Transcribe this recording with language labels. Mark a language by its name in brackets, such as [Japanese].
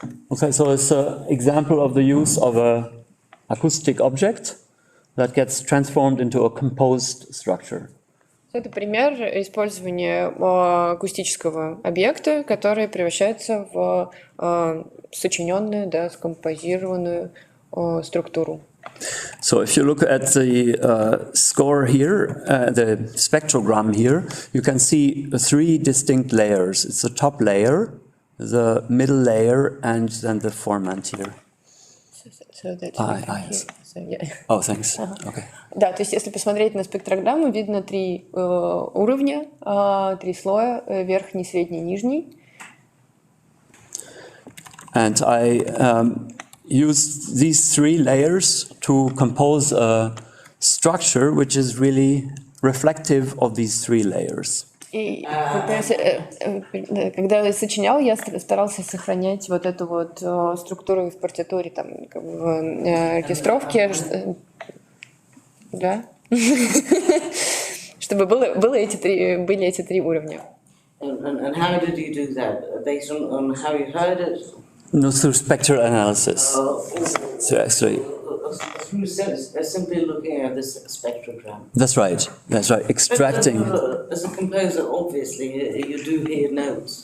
[English] Okay, so it's an example of the use of an acoustic object that gets transformed into a composed structure. [Russian] Это пример использования акустического объекта, который превращается в сочиненную, да, скомпозированную структуру. [English] So if you look at the score here, the spectrogram here, you can see three distinct layers. It's the top layer, the middle layer, and then the formant here. So that yes. so, yeah. Oh, thanks. Okay. [Russian] Да, то есть если посмотреть на спектрограмму, видно три уровня, три слоя, верхний, средний, нижний. [English] And I used these three layers to compose a structure which is really reflective of these three layers. [Russian] И когда я сочинял, я старался сохранять вот эту вот структуру в партитуре, там, как бы, оркестровки, да, чтобы были эти три уровня. [English] And how did you do that? Based on how you heard it? No, through spectral analysis. So actually, through simply looking at this spectrogram. That's right. Extracting. But, as a composer, obviously, you do hear notes.